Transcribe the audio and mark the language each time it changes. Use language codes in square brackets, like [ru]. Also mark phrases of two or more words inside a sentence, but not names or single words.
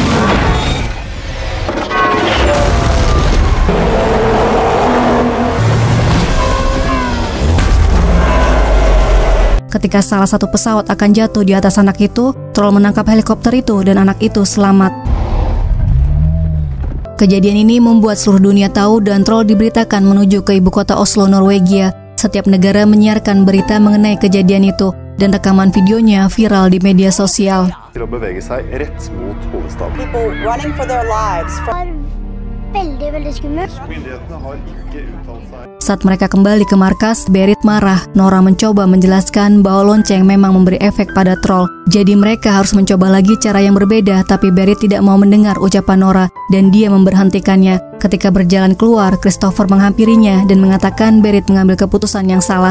[id] Ketika salah satu pesawat akan jatuh di atas anak itu, troll menangkap helikopter itu dan anak itu selamat. Kejadian ini membuat seluruh dunia tahu dan troll diberitakan menuju ke ibu kota Oslo, Norwegia. Setiap negara menyiarkan berita mengenai kejadian itu, dan rekaman videonya viral di media sosial. [no] Til å bevege seg rett mot hovedstaden. [en] People running for their lives from [no] Veldig skummelt. Myndighetene har ikke uttalt seg. [id] Saat mereka kembali ke markas, Berit marah. Nora mencoba menjelaskan bahwa lonceng memang memberi efek pada troll. Jadi mereka harus mencoba lagi cara yang berbeda, tapi Berit tidak mau mendengar ucapan Nora dan dia memberhentikannya. Ketika berjalan keluar, Christopher menghampirinya dan mengatakan Berit mengambil keputusan yang salah.